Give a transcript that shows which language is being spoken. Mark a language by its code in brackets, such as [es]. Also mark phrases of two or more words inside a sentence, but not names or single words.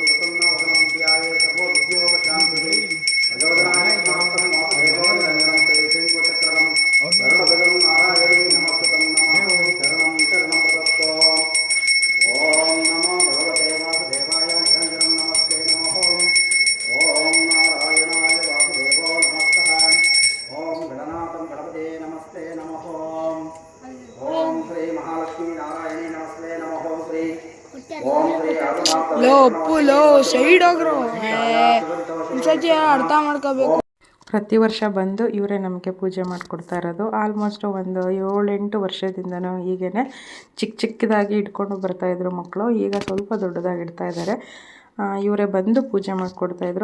[sa] ప్రసన్నవదనం ధ్యాయే సర్వోద్యోగశాంతిః భగవదనాయ నమః దేవోదనం శ్రీచక్రం వరుణభద్రం నారాయణే నమః నమః శరణం శరణం ప్రదత్తో ఓం నమో భగవతే వాసుదేవాయ నిరంజనం నమస్తే నమః ఓం నారాయణాయ వాసుదేవో నమః ఓం గణనాథం గణపతే నమస్తే నమః ఓం శ్రీ మహాలక్ష్మీ నారాయణే నమస్తే నమః శ్రీ ఓం శ్రీ [kn] ಲೋ ಅಪ್ಪು ಲೋ ಸೈಡ್ ಹೋಗ್ರು ಒಂದ್ಸತಿ ಅರ್ಥ ಮಾಡ್ಕೋಬೇಕು. ಪ್ರತಿ ವರ್ಷ ಬಂದು ಇವರೇ ನಮಗೆ ಪೂಜೆ ಮಾಡಿಕೊಡ್ತಾ ಇರೋದು. ಆಲ್ಮೋಸ್ಟ್ ಒಂದು 7-8 ವರ್ಷದಿಂದನೂ ಹೀಗೇ ಚಿಕ್ಕದಾಗಿ ಇಟ್ಕೊಂಡು ಬರ್ತಾಯಿದ್ರು ಮಕ್ಕಳು. ಈಗ ಸ್ವಲ್ಪ ದೊಡ್ಡದಾಗಿ ಇಡ್ತಾ ಇದ್ದಾರೆ. ಇವರೇ ಬಂದು ಪೂಜೆ ಮಾಡಿಕೊಡ್ತಾಯಿದ್ರು.